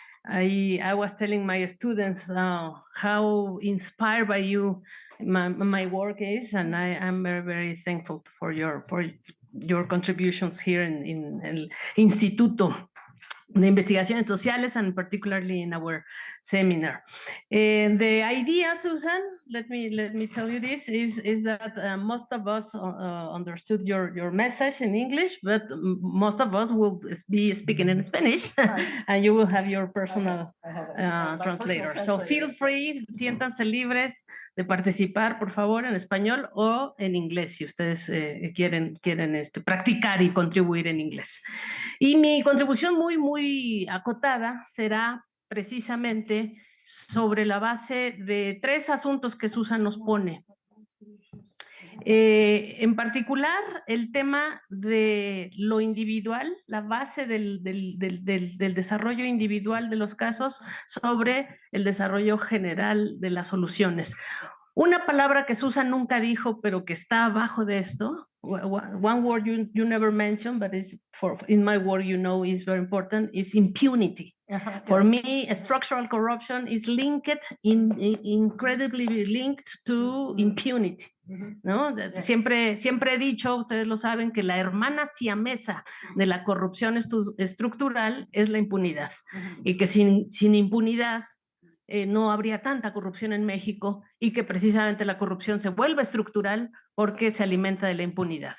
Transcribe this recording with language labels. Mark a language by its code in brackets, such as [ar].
[en] I was telling my students how inspired by you my work is, and I am very, very thankful for your contributions here in El Instituto de Investigaciones Sociales, and particularly in our seminar. And the idea, Susan, let me tell you this, is that most of us understood your message in English, but most of us will be speaking in Spanish, and you will have your personal translator. So feel free, [es] siéntanse libres de participar, por favor, en español o en inglés, si ustedes quieren practicar y contribuir en inglés. Y mi contribución muy acotada será precisamente sobre la base de 3 asuntos que Susan nos pone. En particular, el tema de lo individual, la base del desarrollo individual de los casos sobre el desarrollo general de las soluciones. Una palabra que Susan nunca dijo, pero que está abajo de esto, [en] one word you never mentioned, but in my word is very important, is impunity. For me, structural corruption is incredibly linked to impunity. [es] ¿No? Siempre he dicho, ustedes lo saben, que la hermana siamesa de la corrupción estructural es la impunidad. Y que sin impunidad no habría tanta corrupción en México, y que precisamente la corrupción se vuelve estructural porque se alimenta de la impunidad.